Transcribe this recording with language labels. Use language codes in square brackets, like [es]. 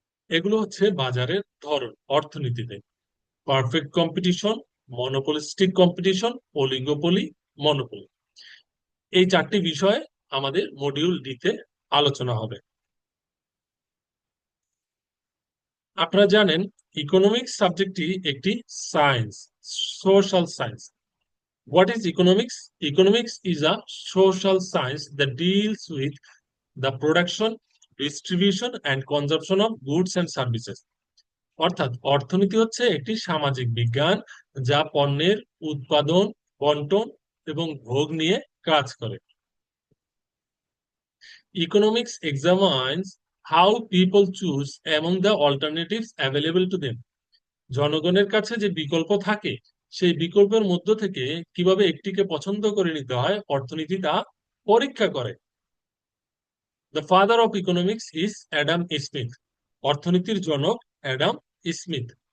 [bn] এগুলো হচ্ছে বাজারের ধরন অর্থনীতিতে: perfect competition, monopolistic competition, oligopoly, monopoly. এই চারটি বিষয়ে আমাদের মডিউল ডিতে আলোচনা হবে। আপনারা জানেন ইকোনমিক্স সাবজেক্টটি একটি science, social science. [en] What is economics? Economics is a social science that deals with the production, distribution, and consumption of goods and services. [bn] অর্থাৎ অর্থনীতি হচ্ছে একটি সামাজিক বিজ্ঞান যা পণ্যের উৎপাদন, বন্টন এবং ভোগ নিয়ে কাজ করে। [en] Economics examines how people choose among the alternatives available to them. [bn] জনগণের কাছে যে বিকল্প থাকে সেই বিকল্পের মধ্য থেকে কিভাবে একটিকে পছন্দ করে নিতে হয় অর্থনীতি তা পরীক্ষা করে। [en] The father of economics is Adam Smith. [bn] অর্থনীতির জনক অ্যাডাম স্মিথ।